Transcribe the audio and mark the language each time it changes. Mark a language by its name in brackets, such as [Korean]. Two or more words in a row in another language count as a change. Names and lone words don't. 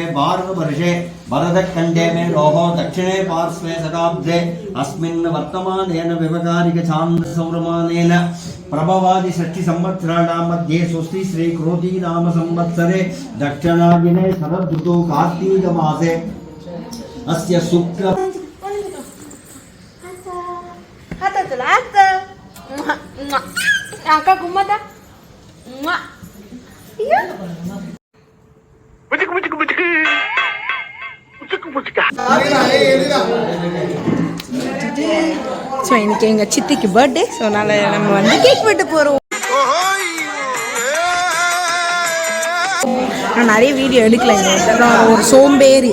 [Sanskrit] भारतवर्षे भरतखण्डे मे रोहो दक्षिणे पार्श्वे शताब्दे अस्मिन् वर्तमानेन व्यवहारिकचान्द्रसौरमानेन प्रभवादि षष्टि संवत्सराणां मध्ये स्वस्ति श्री क्रोधी नाम संवत्सरे दक्षिणायने शरदृतौ कार्तीकमासे अस्य शुक्ल Angka kumada. [Tamil] Iya. So இன்னைக்கு எங்க சித்திக்கு பர்த்டே. ஸோ அதனால நம்ம வந்து கேக் வெட்ட போறோம். நான் நிறைய வீடியோ எடுக்கலைங்க, ஒரு சோம்பேறி.